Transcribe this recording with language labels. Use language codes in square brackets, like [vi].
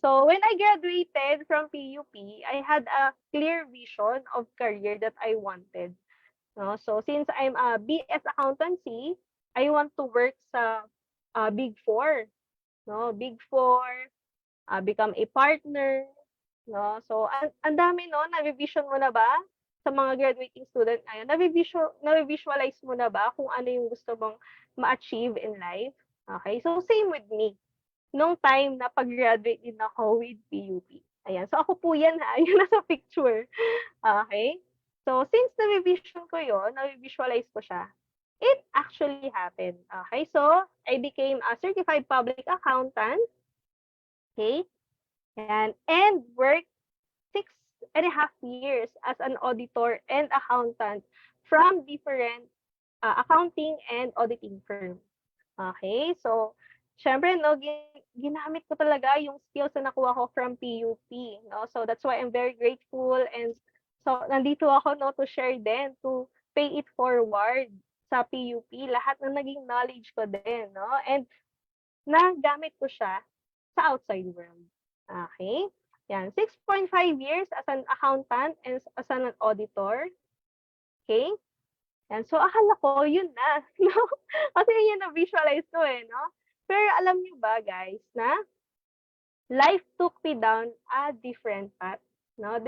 [en] So when I graduated from PUP, I had a clear vision of career that I wanted. No? So since I'm a BS accountancy, I want to work sa Big Four. No? Big Four, become a partner, no? [tl] So ang dami no, na-vision mo na ba sa mga graduating student ngayon? Na-visualize mo na ba kung ano yung gusto mong ma-achieve in life? Okay? [en] So same with me. [tl] Nung time na pag-graduate din ako with PUP. Ayan. So ako po yan ha, yung nasa picture. Okay? So since na-vision ko yon, na-visualize ko siya, [en] it actually happened. Okay? So I became a certified public accountant. Okay? And worked 6.5 years as an auditor and accountant from different accounting and auditing firm. Okay? [tl] So, syempre, no, ginamit ko talaga yung skills na nakuha ko from PUP. No? [en] So, that's why I'm very grateful. And so, [tl] nandito ako no, [en] to share din, to pay it forward sa PUP. [tl] Lahat ng naging knowledge ko din. No? And nagamit ko siya sa outside world. [en] Okay? Yan, 6.5 years as an accountant and as an auditor. Okay? [tl] Yan, so akala ko yun na, no? Kasi yun na-visualize ko eh, no? Pero alam niyo ba [en] guys, na life took me down a different path, no?